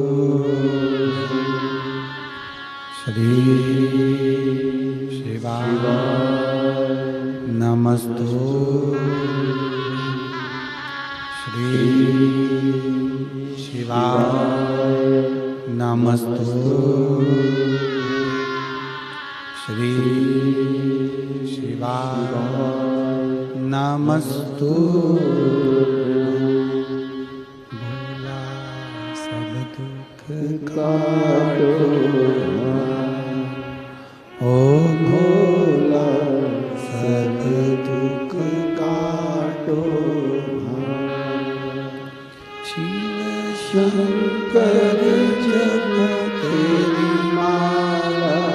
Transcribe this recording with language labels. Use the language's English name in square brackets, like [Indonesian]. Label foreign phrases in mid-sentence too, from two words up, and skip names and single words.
[Sanskrit] श्री शिवाय नमस्तु श्री शिवाय नमस्तु श्री शिवाय नमस्तु। [Hindi] भोला सब दुख काटो ओ भोला सब दुख काटो, शिव शंकर जप तेरी माला,